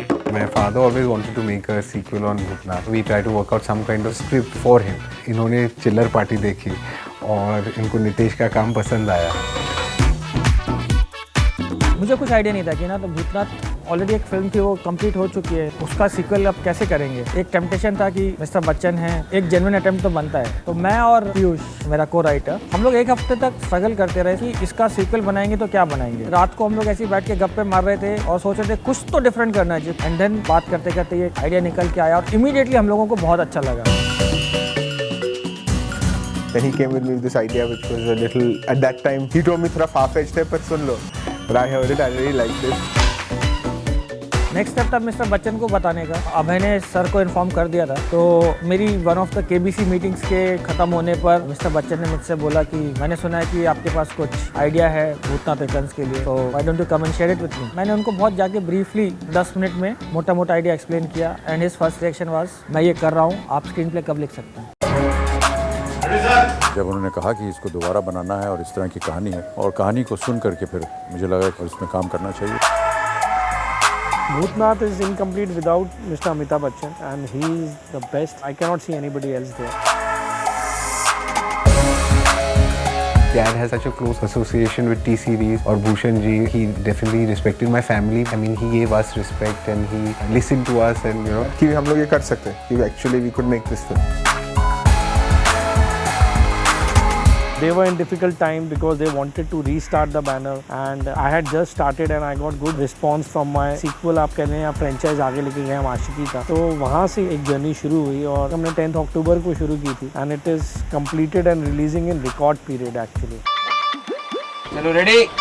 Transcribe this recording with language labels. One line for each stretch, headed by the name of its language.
English: My father always wanted to make a sequel on Bhutnath. We tried to work out some kind of script for him.
Hindi: इन्होंने चिल्लर party देखी और इनको नितेश का काम पसंद आया। मुझे कुछ आइडिया नहीं था कि ना तो भूतनाथ ऑलरेडी एक फिल्म थी, वो कंप्लीट हो चुकी है, उसका सीक्वल अब कैसे करेंगे। एक टेम्पटेशन था कि मिस्टर बच्चन है, एक जेन्युइन अटेम्प्ट तो बनता है। तो मैं और पीयूष मेरा को राइटर हम लोग एक हफ्ते तक स्ट्रगल करते रहे कि इसका सीक्वल बनाएंगे तो क्या बनाएंगे। रात को हम लोग ऐसे बैठ के गप्पे मार रहे थे और सोच रहे थे कुछ तो डिफरेंट करना चाहिए। एंड देन बात करते करते ये आइडिया निकल के आया और इमीडिएटली हम लोगों को बहुत अच्छा लगा।
English: Then he came with me with this idea which was a little, at that time he told me
Hindi: थोड़ा far-fetched है पर सुन लो,
English: but I heard it, I really liked it.
Hindi: Next step था मिस्टर बच्चन को बताने का। अभय ने सर को inform कर दिया था। तो मेरी one of the KBC meetings के खत्म होने पर मिस्टर बच्चन ने मुझसे बोला कि मैंने सुना है कि आपके पास कुछ आइडिया है भूतनाथ रिटर्न्स के लिए, तो
English: Why don't you come and share it with me.
Hindi: मैंने उनको बहुत जाके ब्रीफली 10 मिनट में मोटा मोटा आइडिया एक्सप्लेन किया
English: and his first reaction was
Hindi: मैं ये कर रहा हूँ, आप स्क्रीन प्ले कब लिख सकते हैं। जब उन्होंने कहा कि इसको दोबारा बनाना है और इस तरह की कहानी है और कहानी को सुन करके फिर मुझे लगा कि इसमें काम करना चाहिए।
English: Bhutnath is incomplete without Mr. Amitabh Bachchan and he is the best. I cannot see anybody else there. Dad has such a close association with T-Series or Bhushan ji. He definitely respected my family. I mean, he gave us respect and he listened to us and you know
Hindi: कि हम लोग ये कर सकते हैं कि
English: actually we could make this film. They were in difficult time because they wanted to restart the banner and I had just started and I got good response from my sequel
Hindi: आप कह रहे हैं या
English: franchise
Hindi: आगे लेके गए हम आशिकी का। तो वहाँ से एक जर्नी शुरू हुई और हमने 10th अक्टूबर को शुरू की थी
English: and it is completed and releasing in record period actually.
Hindi: चलो रेडी।